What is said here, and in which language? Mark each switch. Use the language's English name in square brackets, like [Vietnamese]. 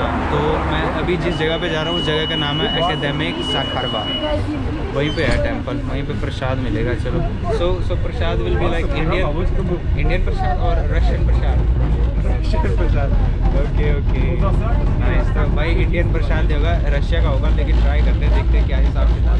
[Hindi] तो मैं अभी जिस जगह पे जा रहा हूँ उस जगह का नाम है Academic Sakharova. वहीं पे है टेम्पल, वहीं पे प्रसाद मिलेगा. चलो. [English] So prasad will be like Indian prasad और Russian prasad. Russian prasad. Okay. Nice. [Hindi] तो भाई इंडियन प्रसाद होगा, रशिया का होगा, लेकिन ट्राई करते हैं, देखते हैं क्या हिसाब से.